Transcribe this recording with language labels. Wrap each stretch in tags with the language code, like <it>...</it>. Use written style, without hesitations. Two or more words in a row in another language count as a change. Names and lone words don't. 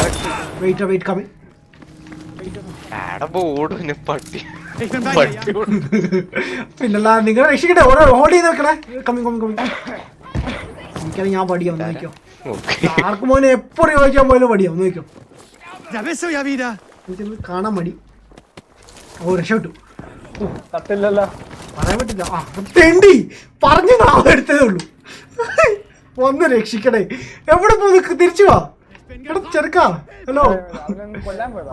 <en>wait coming.</en> <ml>ആടപ്പോ ഓടുന്നു പട്ടി. പിന്നല്ല നിങ്ങൾ രക്ഷിക്കട്ടെ, ഓരോ ഹോൾഡ് ചെയ്ത് വെക്കണേ. കമ്മിങ് എനിക്കത് ഞാൻ പടിയാവും നോക്കിയോ. ആർക്കും മോനെ എപ്പോ ചോദിക്കാൻ പോലും പടിയാവും നോക്കിയോ.</ml> <de>Da bist du ja wieder.</de> <ml>എനിക്കത് കാണാൻ മടി. ഓ രക്ഷപ്പെട്ടു. തട്ടില്ലല്ലോ. പറയാൻ പറ്റില്ല. ആ തെണ്ടി പറഞ്ഞു എടുത്തതേ ഉള്ളൂ. ഒന്ന് രക്ഷിക്കണേ. എവിടെ പോയി തിരിച്ചു വാ. എടാ ചെറുക്കാ, ഹലോ. അവനൊന്ന് കൊല്ലാൻ പോയതാ.</ml>